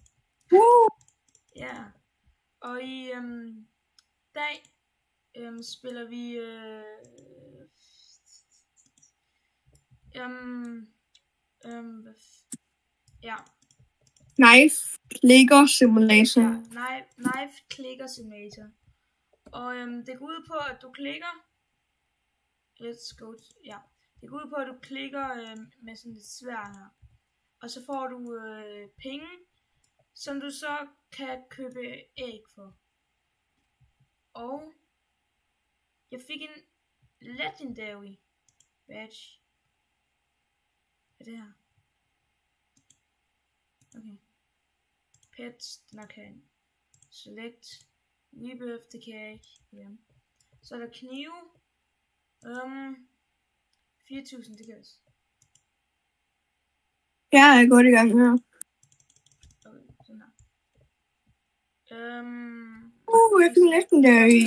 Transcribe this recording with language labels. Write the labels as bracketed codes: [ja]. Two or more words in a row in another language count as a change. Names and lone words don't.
[da] Ja. Og i dag spiller vi ja. Knife Clicker Simulator. Ja, knife Clicker Simulator. Og det går ud på at du klikker. [en] Let's go. [da] Ja. Det går ud på at du klikker med sådan et sværd her. Og så får du penge, som du så kan købe æg for. Og jeg fik en [en] legendary badge. [da] Hvad er det her? Okay. Pets, den er kan. Select. Rebirth, det kan jeg ikke. Ja. Så er der knive. 4.000, det kan jeg også. Ja, jeg er godt i gang her. Okay, sådan her. Jeg fik legendary.